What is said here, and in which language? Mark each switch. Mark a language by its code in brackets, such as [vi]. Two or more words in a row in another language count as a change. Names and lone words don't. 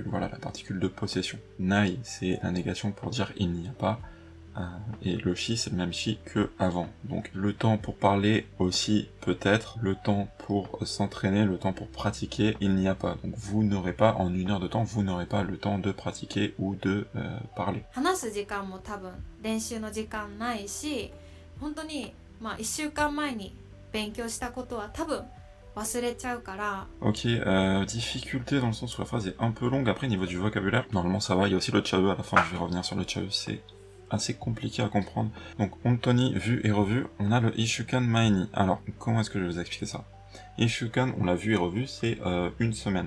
[fr] Voilà, la particule de possession. Nai, c'est la négation pour dire il n'y a pas. Et le shi, c'est le même shi que avant. Donc le temps pour parler aussi, peut-être. Le temps pour s'entraîner, le temps pour pratiquer, il n'y a pas. Donc vous n'aurez pas, en 1 heure de temps, vous n'aurez pas le temps de pratiquer ou de parler. [ja] 話す時間も多分練習の時間ないし、本当に1週間前に勉強したことは多分忘れちゃうから。 [fr] Ok, difficulté dans le sens où la phrase est un peu longue. Après, niveau du vocabulaire, normalement ça va. Il y a aussi le chae à la fin, je vais revenir sur le chae, c'est assez compliqué à comprendre. Donc, ontoni, vu et revu, on a le [ja] 一週間前に. [fr] Alors, comment est-ce que je vais vous expliquer ça? Ishukan, on l'a vu et revu, c'est une semaine.